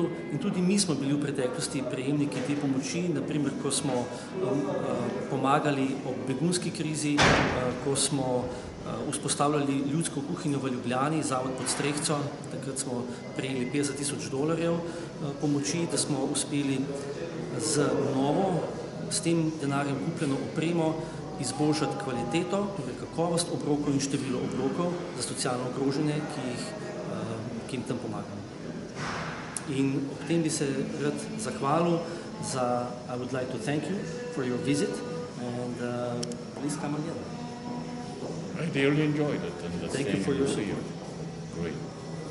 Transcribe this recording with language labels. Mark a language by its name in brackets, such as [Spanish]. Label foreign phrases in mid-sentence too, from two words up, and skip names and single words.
[Slovenian] In tudi mi smo bili v preteklosti prejemniki te pomoči, naprimer, ko smo pomagali ob begunski krizi, ko smo vzpostavljali ljudsko kuhinjo v Ljubljani, Zavod Pod Strehco, takrat smo prejeli $50,000 pomoči, da smo uspeli z novo, s tem denarjem kupljeno opremo izboljšati kvaliteto, torej kakovost obrokov in število obrokov za socialno ogrožene, ki jim tam pomagamo. In ob tem bi se rad zahvalil [English] I would like to thank you for your visit and please come again. I really enjoyed it and thank you for your support. support. Great.